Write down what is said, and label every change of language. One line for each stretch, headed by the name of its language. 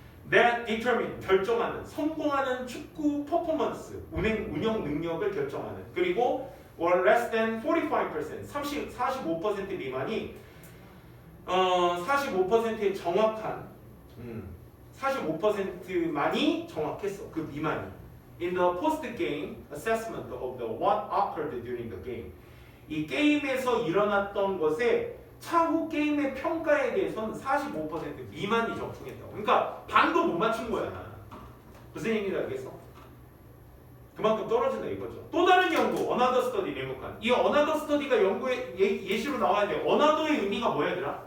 English: That determine,
Korean: 결정하는, 성공하는 축구 퍼포먼스, 운영 능력을 결정하는. 그리고
English: or less than 45%,
Korean: 45% 미만이 45%의 정확한 45%만이 정확했어. 그 미만이.
English: In the post-game assessment of the what occurred during the game.
Korean: 이 게임에서 일어났던 것에 차후 게임의 평가에 대해서는 45% 미만이 적중했다고. 그러니까 반도 못 맞춘 거야. 무슨 얘기인지 알겠어? 그만큼 떨어진다 이거죠. 또 다른 연구,
English: another study remark
Korean: 한. 이
English: another study
Korean: 가 연구의 예시로 나와야 돼. another의 의미가 뭐야 얘들아?